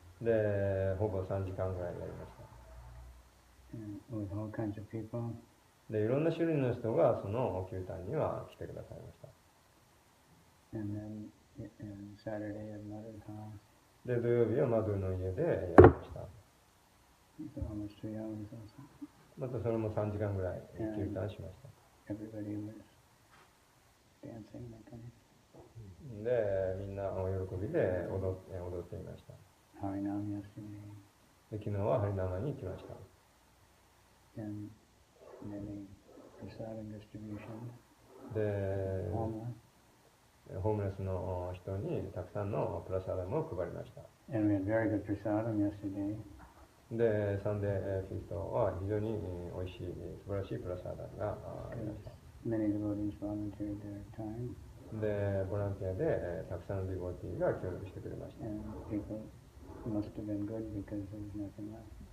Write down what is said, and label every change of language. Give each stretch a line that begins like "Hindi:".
Japanese: で、ほぼ3時間ぐらいやりました。
English: And with all kinds of people.
Japanese: で、いろんな種類の人がそのキルタンには来てくださいました。
English: And then Saturday at Mother's house.
Japanese: で、土曜日はマドゥの家でやりました。
English: So almost 3 hours also.
Japanese: またそれも3時間ぐらいキルタンしました。
English: Everybody was dancing like anything.
Japanese: で、みんなお喜びで踊っていました。
English: Harinam yesterday.
Japanese: で、昨日はハリナマに行きました。
English: And many prasadam distribution. で、 Homeless.
Japanese: ホームレスの人にたくさんのプラサダムを配りました。
English: And we had very good prasadam yesterday.
Japanese: で、サンデーフィーストは非常に美味しい、素晴らしいプラサダムがありました。
English: Many devotees volunteered their time.
Japanese: で、ボランティアでたくさんのディボティが協力してくれました。
English: And people must have been good because there was nothing left.